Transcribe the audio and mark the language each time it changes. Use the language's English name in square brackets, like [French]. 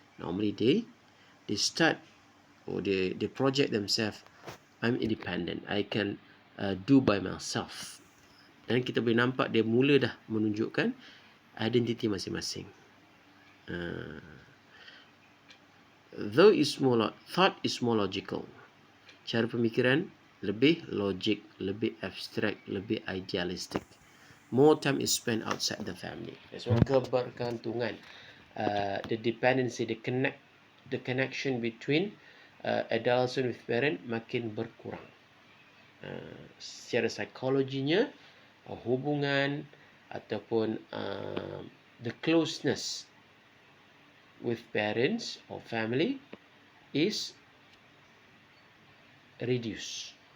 [English] Normally they start, or they project themselves, I'm independent, I can do by myself. [Malay] Dan kita boleh nampak dia mula dah menunjukkan identiti masing-masing. [English] Though thought is more logical. [Malay] Cara pemikiran lebih logik, lebih abstrak, lebih idealistic. [English] More time is spent outside the family. So [Malay] kebergantungan, [English] the dependency, the connection between adolescent with parent [Malay] makin berkurang. Secara psikologinya, hubungan ataupun [English] the closeness with parents or family is reduced.